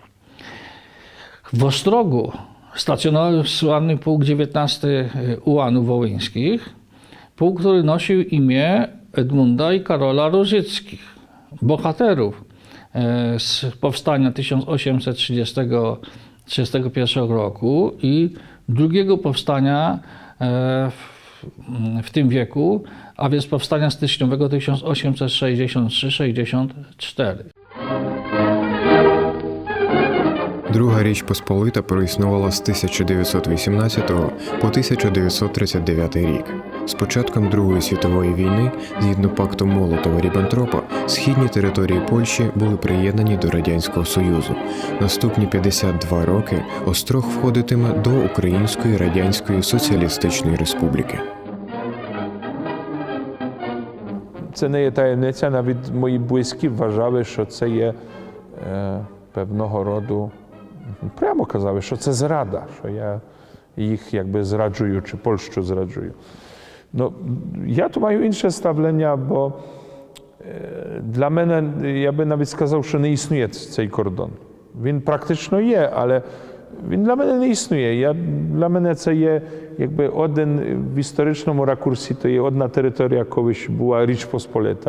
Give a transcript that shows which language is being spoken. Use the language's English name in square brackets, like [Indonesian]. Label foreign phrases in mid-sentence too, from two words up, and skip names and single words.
[Polish] W Ostrogu stacjonował sławny pułk 19 ułanów wołyńskich, pułk, który nosił imię Edmunda i Karola Różyckich, bohaterów z powstania 1831 roku i drugiego powstania w tym wieku, a więc powstania styczniowego 1863-64. [Ukrainian] Друга Річ Посполита проіснувала з 1918 по 1939 рік. З початком Другої світової війни, згідно пакту Молотова-Ріббентропа, східні території Польщі були приєднані до Радянського Союзу. Наступні 52 роки Острог входитиме до Української Радянської Соціалістичної Республіки. Це не є таємниця, навіть мої близькі вважали, що це є певного роду, прямо казали, що це зрада, що я їх якби зраджую, чи Польщу зраджую. [Polish] No, ja tu [Ukrainian] маю інше ставлення, бо для мене, я би навіть сказав, що не існує цей кордон. Він практично є, але він для мене не існує. Для мене це є якби один в історичному ракурсі, то є одна територія, колись була Річ Посполита.